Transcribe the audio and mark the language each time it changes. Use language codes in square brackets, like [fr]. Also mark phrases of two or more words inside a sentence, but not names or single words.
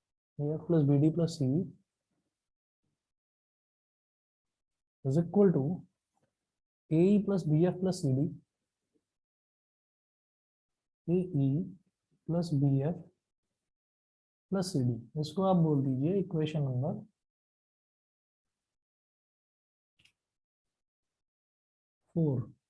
[en] AF plus BD plus CE is equal to AE plus BF plus CD, AE plus BF plus CD। [hi] इसको आप बोल दीजिए [en] equation number [hi] 4।